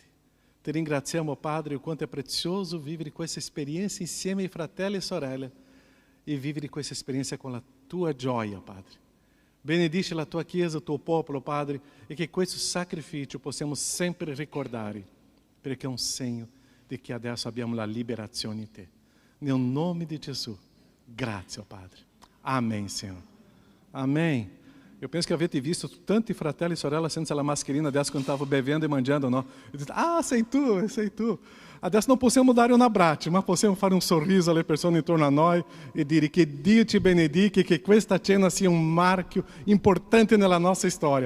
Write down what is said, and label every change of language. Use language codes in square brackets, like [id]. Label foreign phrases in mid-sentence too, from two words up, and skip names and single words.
[it] Ti ringraziamo, Padre, o quanto è prezioso vivere questa esperienza insieme ai fratelli e sorelle e vivere questa esperienza con la tua gioia, Padre. Benedice la tua Chiesa, il tuo popolo, Padre, e che questo sacrificio possiamo sempre ricordare, perché è un segno di che adesso abbiamo la liberazione in te. Nel nome di Gesù, grazie, Padre. [pt] Amém, Senhor. Amém. Eu penso que [it] avete visto tanti fratelli e sorelle senza la mascherina adesso quando stavano bevendo e mangiando, no? [pt] Eu disse, [it] sei tu. Adesso non possiamo dare un abbraccio, ma possiamo fare un sorriso alle persone intorno a noi e dire che Dio ti benedica e che questa cena sia un marchio importante nella nostra storia.